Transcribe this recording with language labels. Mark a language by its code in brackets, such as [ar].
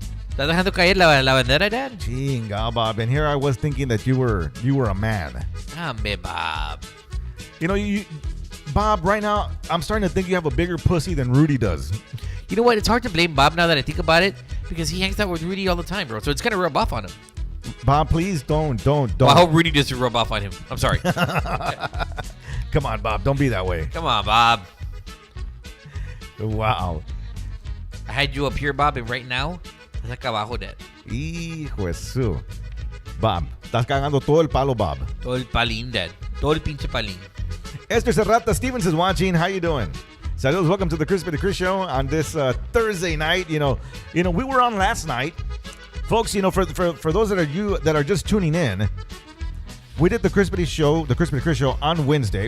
[es] ¿Estás dejando caer la bandera, Dad? Chinga, Bob. [en] And here I was thinking that you were a man. [es] Hombre, Bob. [en] You Bob, right now, I'm starting to think you have a bigger pussy than Rudy does. You know what? It's hard to blame Bob now that I think about it because he hangs out with Rudy all the time, bro. So it's going to rub off on him. Bob, please don't. Well, I hope Rudy doesn't rub off on him. I'm sorry. Come on, Bob. Don't be that way. Come on, Bob. Wow. I had you up here, Bob, and right now, [es] estás acá abajo, [en] Dad. [es] Hijo de su. Bob, estás cagando todo el palo, Bob. Todo el palín, Dad. Todo el pinche palín. [en] Esther Serrata Stevens is watching. How you doing? Saludos. Welcome to the Chrispity Chris Show on this Thursday night. We were on last night. Folks, for those that are just tuning in, we did the Chrispity show, the Chrispity Chris show on Wednesday.